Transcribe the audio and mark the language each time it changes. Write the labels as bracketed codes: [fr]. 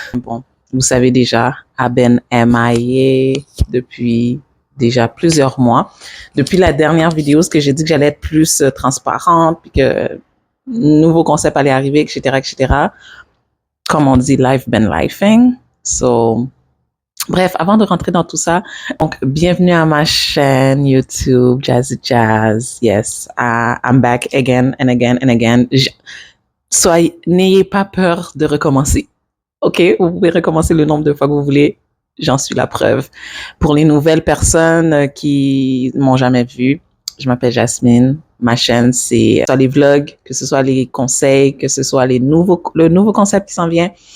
[fr] Bon, vous savez déjà, [en] I've been MIA [fr] depuis déjà plusieurs mois. Depuis la dernière vidéo, ce que j'ai dit que j'allais être plus transparente, puis que nouveau concept allait arriver, etc., etc. Comme on dit, [en] life been lifing. [fr] So, bref, avant de rentrer dans tout ça, donc bienvenue à ma chaîne YouTube Jazzy Jazz. [en] Yes, I'm back again and again and again. [fr] N'ayez pas peur de recommencer. OK, vous pouvez recommencer le nombre de fois que vous voulez. J'en suis la preuve. Pour les nouvelles personnes qui m'ont jamais vu, je m'appelle Jasmine. Ma chaîne, c'est soit les vlogs, que ce soit les conseils, que ce soit le nouveau concept qui s'en vient.